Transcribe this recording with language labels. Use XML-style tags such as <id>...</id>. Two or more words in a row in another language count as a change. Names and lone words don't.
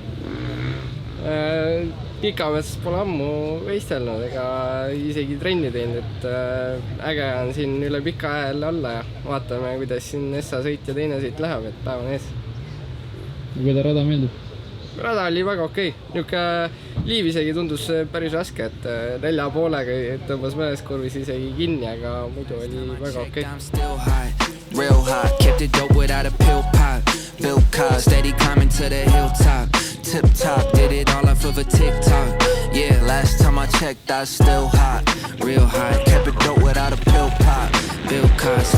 <et>Pikametsas pole ammu võistelnud ega isegi trenni teinud, et äge on siin üle pika ajal olla ja vaatame, kuidas siin Essa sõit ja teine sõit läheb, et päev on ees. Ja kui ta rada meeldib? Rada oli väga okei. Niuke liiv isegi tundus päris raske, et 4,5-ga tõmbas mõnes kurvis isegi kinni, aga muidu oli väga okei.</et> <en>Real hot, kept it dope without a pill pop. Bill Cosby, steady climbing to the hilltop. Tip top, did it all off of a TikTok. Yeah, last time I checked, I was still hot. Real hot, kept it dope without a pill pop. Bill Cosby.</en>